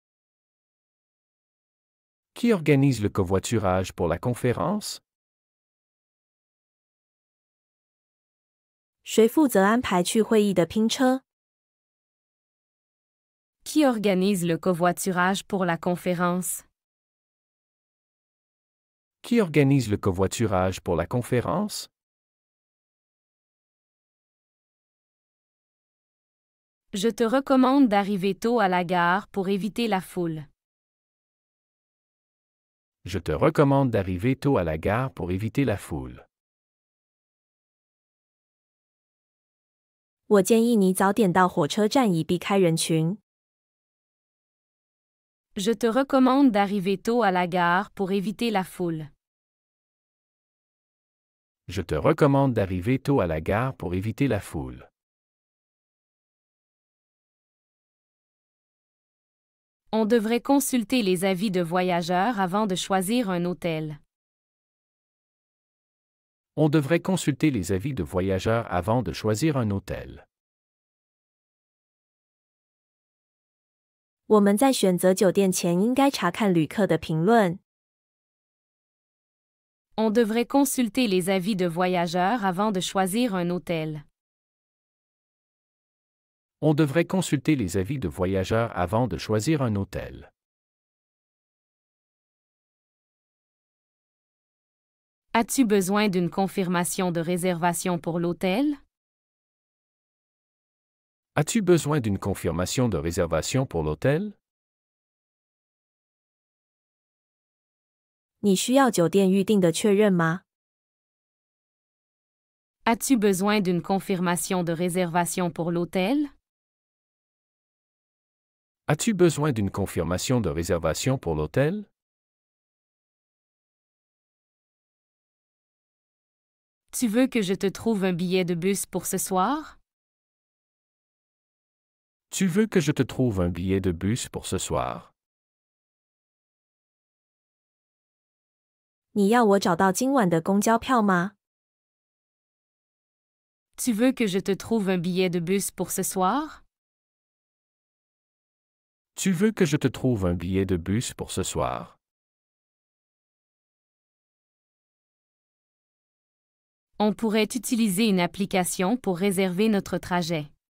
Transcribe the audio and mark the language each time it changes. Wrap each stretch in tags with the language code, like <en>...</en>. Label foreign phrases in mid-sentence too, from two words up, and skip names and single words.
<fr>Qui organise le covoiturage pour la conférence?</fr> <zh>谁负责安排去会议的拼车？</zh> <fr>Qui organise le covoiturage pour la conférence? Qui organise le covoiturage pour la conférence? Je te recommande d'arriver tôt à la gare pour éviter la foule. Je te recommande d'arriver tôt à la gare pour éviter la foule.</fr> <zh>我建议你早点到火车站以避开人群。</zh> <fr>Je te recommande d'arriver tôt à la gare pour éviter la foule. Je te recommande d'arriver tôt à la gare pour éviter la foule. On devrait consulter les avis de voyageurs avant de choisir un hôtel. On devrait consulter les avis de voyageurs avant de choisir un hôtel.</fr> <zh>我们在选择酒店前应该查看旅客的评论。</zh> <fr>On devrait consulter les avis de voyageurs avant de choisir un hôtel. On devrait consulter les avis de voyageurs avant de choisir un hôtel. As-tu besoin d'une confirmation de réservation pour l'hôtel? As-tu besoin d'une confirmation de réservation pour l'hôtel?</fr> <zh>你需要酒店预订的确认吗？</zh> <fr>As-tu besoin d'une confirmation de réservation pour l'hôtel? As-tu besoin d'une confirmation de réservation pour l'hôtel? Tu veux que je te trouve un billet de bus pour ce soir? Tu veux que je te trouve un billet de bus pour ce soir?</fr> <zh>你要我找到今晚的公交票吗？</zh> <fr>Tu veux que je te trouve un billet de bus pour ce soir? Tu veux que je te trouve un billet de bus pour ce soir? On pourrait utiliser une application pour réserver notre trajet.</fr>